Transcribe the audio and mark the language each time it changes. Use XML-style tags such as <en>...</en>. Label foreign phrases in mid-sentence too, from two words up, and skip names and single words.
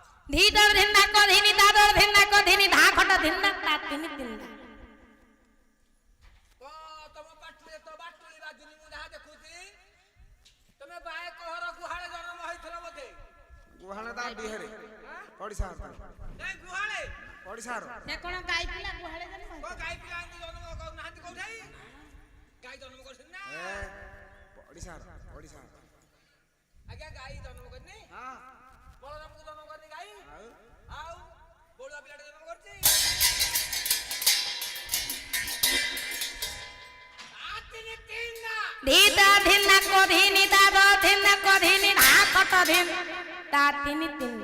<or>धीदर धिन्ना को धिनी दादर धिन्ना को धिनी धा खट धिन्ना ता तिनि तिन्ना ତମ ପାଟିରେ ତ ବାଟୁଳି ବାଜୁନି ମୁଁ ଯାହା ଦେଖୁଛି ତମେ ବାଏ କହର ଗୁହାଳେ ଜନ୍ମ ହେଇଥିଲ ବୋଧେ ଗୁହାଳେ ତା ବିହେରେ ପଡ଼ିଶା ନାଇଁ ଗୁହାଳେ ପଡ଼ିଶାର ସେ କଣ ଗାଈ ପିଲା ଗୁହାଳେ ଜନ୍ମ କଣ ଗାଈ ପିଲା ଏମିତି ଜନ୍ମ କରୁନାହାନ୍ତି କୋଉଠି ଗାଈ ଜନ୍ମ କରିଛନ୍ତି ନା ପଡ଼ିଶାର ଆଜ୍ଞା ଗାଈ ଜନ୍ମ କରିନି ହଁ ବଳରାମକୁ ଜନ୍ମ କରିନି ଗାଈ ଆଉ ବଳୁଆ ପିଲାଟେ ଜନ୍ମ କରିଛି धीदर धिन्ना को धिनी दादर धिन्ना को धिनी धा खट धिन ता तिनि तिन्ना</or>